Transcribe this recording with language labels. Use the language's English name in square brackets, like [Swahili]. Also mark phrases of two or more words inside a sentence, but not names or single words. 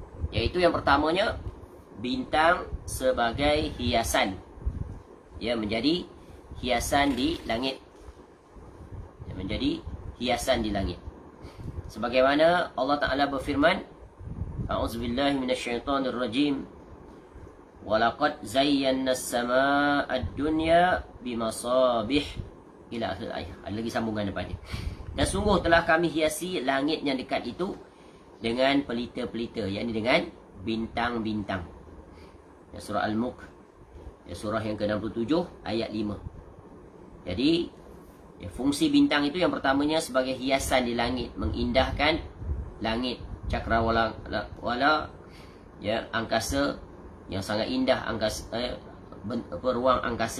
[Malay] Iaitu yang pertamanya, bintang sebagai hiasan. Ya, menjadi hiasan di langit. Ya, menjadi hiasan di langit. Sebagaimana Allah Ta'ala berfirman, [Arabic] أعوذ بالله من الشيطان الرجيم. ولقد زينا السماء الدنيا بمصابيح إلى آخر الآية. [Malay] Ada lagi sambungan depan dia. Dan sungguh telah kami hiasi langit yang dekat itu dengan pelita-pelita, yakni dengan bintang-bintang. Ya, surah Al-Mulk, ya, surah yang ke-67 ayat 5. Jadi ya, fungsi bintang itu yang pertamanya sebagai hiasan di langit, mengindahkan langit, cakrawala ya, angkasa yang sangat indah, angkasa ruang angkasa.